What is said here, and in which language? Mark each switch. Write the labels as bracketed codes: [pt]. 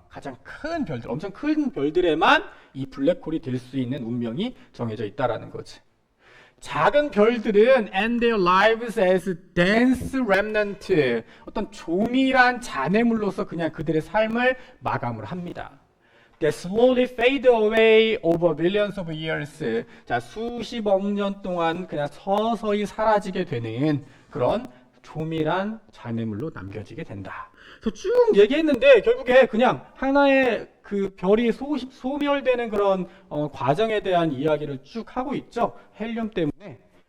[ko] 가장 큰 별들, 엄청 큰 별들에만 이 블랙홀이 될 수 있는 운명이 정해져 있다라는 거지. 작은 별들은 [en] and their lives as dense remnant, [ko] 어떤 조밀한 잔해물로서 그냥 그들의 삶을 마감을 합니다. [en] That slowly fade away over billions of years. [ko] 자, 수십억 년 동안 그냥 서서히 사라지게 되는 그런 조밀한 잔해물로 남겨지게 된다. 그래서 쭉 얘기했는데 결국에 그냥 하나의 그 별이 소멸되는 그런 과정에 대한 이야기를 쭉 하고 있죠. 헬륨 때문에.